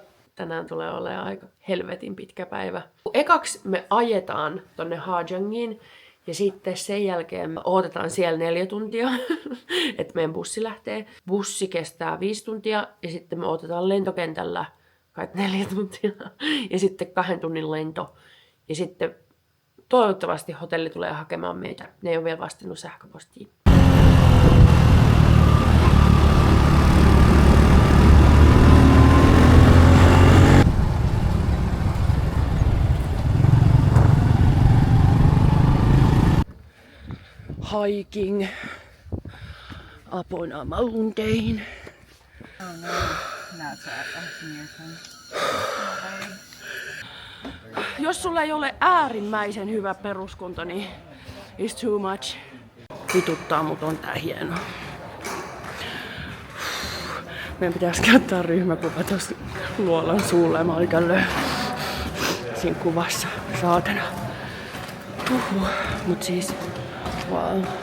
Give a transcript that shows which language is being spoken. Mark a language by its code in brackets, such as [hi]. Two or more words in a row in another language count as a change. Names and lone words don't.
[fi] Tänään tulee olemaan aika helvetin pitkä päivä. Ekaksi me ajetaan tonne Hajangiin ja sitten sen jälkeen me odotetaan siellä 4 tuntia, että meidän bussi lähtee. Bussi kestää 5 tuntia ja sitten me odotetaan lentokentällä kai 4 tuntia ja sitten 2 tunnin lento. Ja sitten toivottavasti hotelli tulee hakemaan meitä. Ne ei ole vielä vastannut sähköpostiin. [en] Hiking up on a mountain. [fi] Jos sulla ei ole äärimmäisen hyvä peruskunto, niin [en] it's too much. [fi] Vituttaa, mutta on tää hieno. Meidän pitäisi käyttää ryhmäkuva tossa luolan suulle. Mä olin siinä kuvassa. Saatana. Mut siis wow.